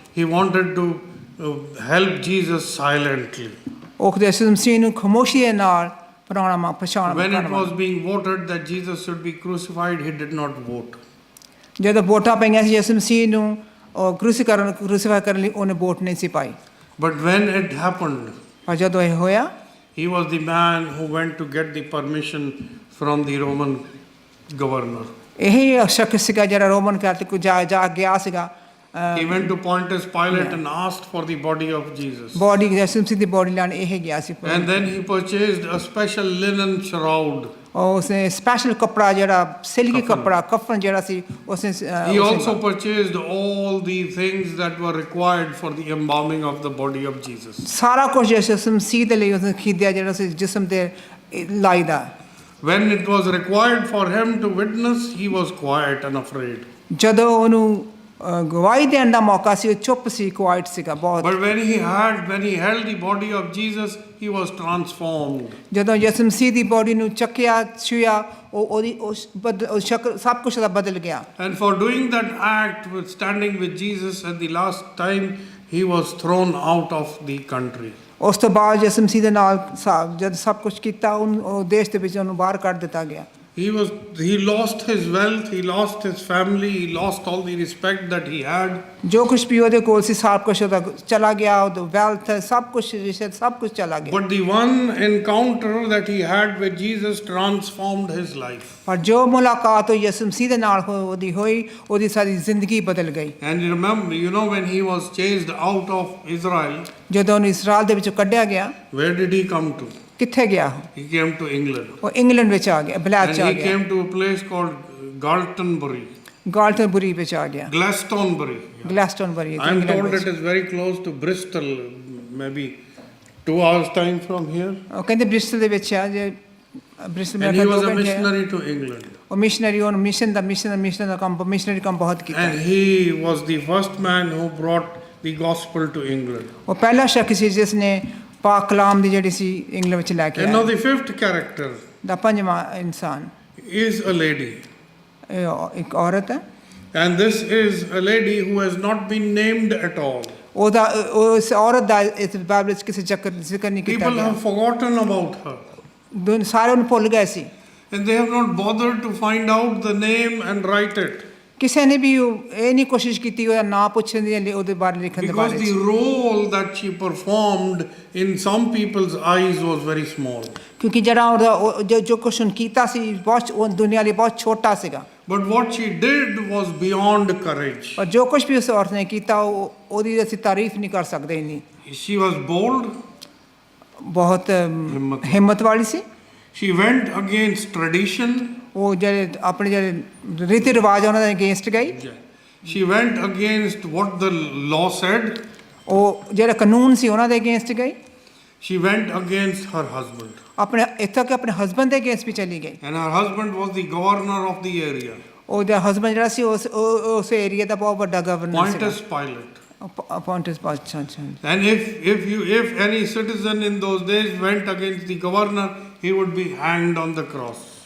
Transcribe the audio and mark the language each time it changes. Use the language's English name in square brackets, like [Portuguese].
[English] He wanted to help Jesus silently. [Punjabi] ਉਹ ਯਿਸੂ ਮਸੀਹ ਨੂੰ ਖਾਮੋਸ਼ੀ ਦੇ ਨਾਲ ਪਛਾਣ [English] When it was being voted that Jesus should be crucified, he did not vote. [Punjabi] ਜਦੋਂ ਵੋਟਾਂ ਪਈਆਂ ਸੀ ਯਿਸੂ ਮਸੀਹ ਨੂੰ ਕ੍ਰੂਸੀਫਾਈ ਕਰਨ ਲਈ ਉਹਨੇ ਵੋਟ ਨਹੀਂ ਸੀ ਪਾਈ। [English] But when it happened, [Punjabi] ਪਰ ਜਦੋਂ ਇਹ ਹੋਇਆ [English] he was the man who went to get the permission from the Roman governor. [Punjabi] ਇਹੀ ਸ਼ਖਸ ਸੀਗਾ ਜਿਹੜਾ ਰੋਮਨ ਕੈਥੋਲਿਕ ਜਾ ਗਿਆ ਸੀਗਾ। [English] He went to Pontius Pilate and asked for the body of Jesus. [Punjabi] Body ਯਿਸੂ ਮਸੀਹ ਦੀ ਬੋਡੀ ਲੈਣ ਇਹ ਗਿਆ ਸੀ। [English] And then he purchased a special linen shroud. [Punjabi] ਉਸਨੇ ਸਪੈਸ਼ਲ ਕੱਪੜਾ ਜਿਹੜਾ ਸਿਲਕੀ ਕੱਪੜਾ ਕਫਨ ਜਿਹੜਾ ਸੀ ਉਸਨੇ [English] He also purchased all the things that were required for the embalming of the body of Jesus. [Punjabi] ਸਾਰਾ ਕੁਝ ਯਿਸੂ ਮਸੀਹ ਦੇ ਲਈ ਉਸਨੇ ਖਰੀਦਿਆ ਜਿਹੜਾ ਸੀ ਜਿਸਮ ਤੇ ਲਾਈਦਾ। [English] When it was required for him to witness, he was quiet and afraid. [Punjabi] ਜਦੋਂ ਉਹਨੂੰ ਗਵਾਹੀ ਦੇਣ ਦਾ ਮੌਕਾ ਸੀ ਉਹ ਚੁੱਪ ਸੀ, ਕੁਆਇਟ ਸੀਗਾ ਬਹੁਤ। [English] But when he held the body of Jesus, he was transformed. [Punjabi] ਜਦੋਂ ਯਿਸੂ ਮਸੀਹ ਦੀ ਬੋਡੀ ਨੂੰ ਚੱਕਿਆ ਛੂਇਆ ਉਹਦੀ ਸ਼ਕਲ ਸਭ ਕੁਝ ਦਾ ਬਦਲ ਗਿਆ। [English] And for doing that act with standing with Jesus at the last time, he was thrown out of the country. [Punjabi] ਉਸ ਤੋਂ ਬਾਅਦ ਯਿਸੂ ਮਸੀਹ ਦੇ ਨਾਲ ਜਦ ਸਭ ਕੁਝ ਕੀਤਾ ਉਹ ਦੇਸ਼ ਦੇ ਵਿੱਚ ਉਹਨੂੰ ਬਾਹਰ ਕੱਢ ਦਿੱਤਾ ਗਿਆ। [English] He lost his wealth, he lost his family, he lost all the respect that he had. [Punjabi] ਜੋ ਕੁਝ ਵੀ ਉਹਦੇ ਕੋਲ ਸੀ ਸਭ ਕੁਝ ਉਹਦਾ ਚਲਾ ਗਿਆ, ਉਹਦਾ ਵੈਲਥ ਸਭ ਕੁਝ ਸਭ ਕੁਝ ਚਲਾ ਗਿਆ। [English] But the one encounter that he had with Jesus transformed his life. [Punjabi] ਪਰ ਜੋ ਮੁਲਾਕਾਤ ਯਿਸੂ ਮਸੀਹ ਦੇ ਨਾਲ ਉਹਦੀ ਹੋਈ ਉਹਦੀ ਸਾਰੀ ਜ਼ਿੰਦਗੀ ਬਦਲ ਗਈ। [English] And you know when he was chased out of Israel, [Punjabi] ਜਦੋਂ ਉਹਨੂੰ ਇਸਰਾਇਲ ਦੇ ਵਿੱਚੋਂ ਕੱਢਿਆ ਗਿਆ, [English] where did he come to? [Punjabi] ਕਿੱਥੇ ਗਿਆ? [English] He came to England. [Punjabi] ਉਹ ਇੰਗਲੈਂਡ ਵਿੱਚ ਆ ਗਿਆ, ਬਲੈਚ ਚ ਆ [English] And he [Punjabi] ਗਿਆ। [English] came to a place called Galtonbury. [Punjabi] ਗਾਲਟਨਬਰੀ ਵਿੱਚ ਆ ਗਿਆ। [English] Glastonbury. [Punjabi] ਗਲੈਸਟਨਬਰੀ। [English] I am told it is very close to Bristol, maybe 2 hours time from here. [Punjabi] ਉਹ ਕਹਿੰਦੇ ਬ੍ਰਿਸਟਲ ਦੇ ਵਿੱਚ ਆ ਜੇ ਬ੍ਰਿਸਟਲ [English] And [Punjabi] ਮੈਂ [English] he was [Punjabi] ਕਿਹਾ [English] a [Punjabi] 2 ਘੰਟੇ [English] missionary to England. [Punjabi] ਉਹ ਮਿਸ਼ਨਰੀ ਉਹਨ ਮਿਸ਼ਨ ਦਾ ਕੰਮ ਮਿਸ਼ਨਰੀ ਕੰਮ ਬਹੁਤ ਕੀਤਾ [English] And he was the first man who brought the gospel to England. [Punjabi] ਉਹ ਪਹਿਲਾ ਸ਼ਖਸ ਸੀ ਜਿਸ ਨੇ ਪਾਕ ਕਲਾਮ ਦੀ ਜਿਹੜੀ ਸੀ ਇੰਗਲੈਂਡ ਵਿੱਚ ਲੈ ਕੇ [English] And now [Punjabi] ਆਇਆ [English] the fifth character [Punjabi] ਦਾ ਪੰਜਵਾਂ ਇਨਸਾਨ [English] is a lady. [Punjabi] ਇਹ ਇੱਕ ਔਰਤ ਹੈ [English] And this is a lady who has not been named at all. [Punjabi] ਉਹਦਾ ਉਸ ਔਰਤ ਦਾ ਇਸ ਬਾਈਬਲ ਵਿੱਚ ਕਿਸੇ ਜ਼ਿਕਰ ਨਹੀਂ ਕੀਤਾ [English] People [Punjabi] ਗਿਆ [English] have forgotten about her. [Punjabi] ਸਾਰੇ ਉਹਨੂੰ ਭੁੱਲ ਗਏ ਸੀ [English] And they have not bothered to find out the name and write it. [Punjabi] ਕਿਸੇ ਨੇ ਵੀ ਇਹ ਨਹੀਂ ਕੋਸ਼ਿਸ਼ ਕੀਤੀ ਉਹਦਾ ਨਾਂ ਪੁੱਛਣ ਦੀ ਉਹਦੇ ਬਾਰੇ ਲਿਖਣ ਦੇ [English] Because [Punjabi] ਬਾਰੇ [English] the role that she performed in some people's eyes was very small. [Punjabi] ਕਿਉਂਕਿ ਜਿਹੜਾ ਉਹਦਾ ਜੋ ਕੁਛ ਉਹਨੇ ਕੀਤਾ ਸੀ ਬਹੁਤ ਉਹ ਦੁਨੀਆ ਲਈ ਬਹੁਤ ਛੋਟਾ ਸੀਗਾ [English] But what she did was beyond courage. [Punjabi] ਪਰ ਜੋ ਕੁਛ ਵੀ ਉਸ ਔਰਤ ਨੇ ਕੀਤਾ ਉਹਦੀ ਅਸੀਂ ਤਾਰੀਫ ਨਹੀਂ ਕਰ ਸਕਦੇ ਇੰਨੀ [English] She was bold. [Punjabi] ਬਹੁਤ ਹਿੰਮਤ ਵਾਲੀ ਸੀ [English] She went against tradition. [Punjabi] ਉਹ ਜਿਹੜੇ ਆਪਣੇ ਜਿਹੜੇ ਰੀਤੀ ਰਿਵਾਜ ਉਹਨਾਂ ਦੇ ਅਗੇਂਸਟ ਗਈ [English] She went against what the law said. [Punjabi] ਉਹ ਜਿਹੜਾ ਕਾਨੂੰਨ ਸੀ ਉਹਨਾਂ ਦੇ ਅਗੇਂਸਟ ਗਈ [English] She went against her husband. [Punjabi] ਆਪਣੇ ਇੱਥੋਂ ਕਿ ਆਪਣੇ ਹਸਬੈਂਡ ਦੇ ਅਗੇਂਸਟ ਵੀ ਚਲੀ ਗਈ [English] And her husband was the governor of the area. [Punjabi] ਉਹਦਾ ਹਸਬੈਂਡ ਜਿਹੜਾ ਸੀ ਉਸ ਏਰੀਆ ਦਾ ਬਹੁਤ ਵੱਡਾ ਗਵਰਨਰ ਸੀ [English] Pontius Pilate. [Punjabi] Pontius ਅੱਛਾ ਅੱਛਾ [English] And if any citizen in those days went against the governor, he would be hanged on the cross.